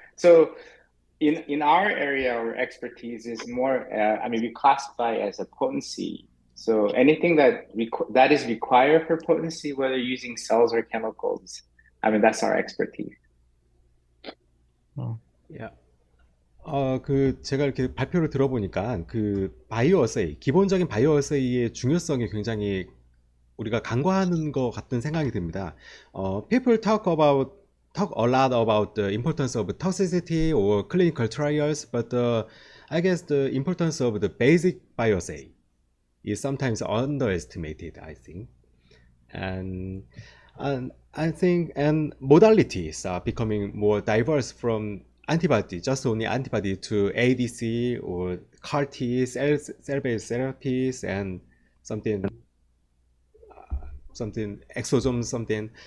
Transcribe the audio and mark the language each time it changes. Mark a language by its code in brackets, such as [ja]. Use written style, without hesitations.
[en] So in our area, our expertise is more, I mean, we classify as a potency. So anything that is required for potency, whether using cells or chemicals, I mean, that's our expertise. Yeah. [ko] 제가 이렇게 발표를 들어보니까 바이오어세이, 기본적인 바이오어세이의 중요성이 굉장히 우리가 간과하는 것 같은 생각이 듭니다. [en] People talk a lot about the importance of toxicity or clinical trials, but I guess the importance of the basic bioassay is sometimes underestimated, I think. And I think modalities are becoming more diverse from antibody, just only antibody, to ADC or CAR T, cell-based therapies, and something exosome something.